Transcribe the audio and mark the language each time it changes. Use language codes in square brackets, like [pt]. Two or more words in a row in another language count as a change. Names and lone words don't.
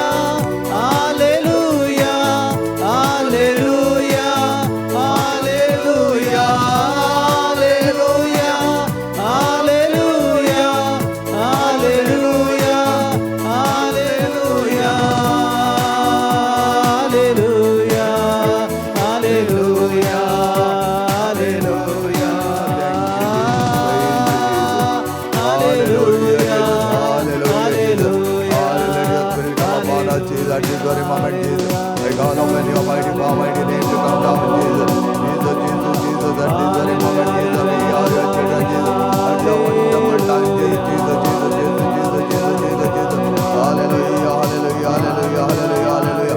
[en] Alleluia, Alleluia, Alleluia, Alleluia, Alleluia, Alleluia, Alleluia, Alleluia, Alleluia, Alleluia, that is very moment, Jesus. I call upon your mighty power, mighty name to come down, Jesus. Jesus, Jesus, Jesus, that is very moment, Jesus. We are your children, Jesus. At the wonderful time, Jesus, Jesus, Jesus, Jesus, Jesus, Jesus, Jesus, Jesus. Hallelujah, hallelujah, hallelujah, hallelujah, hallelujah.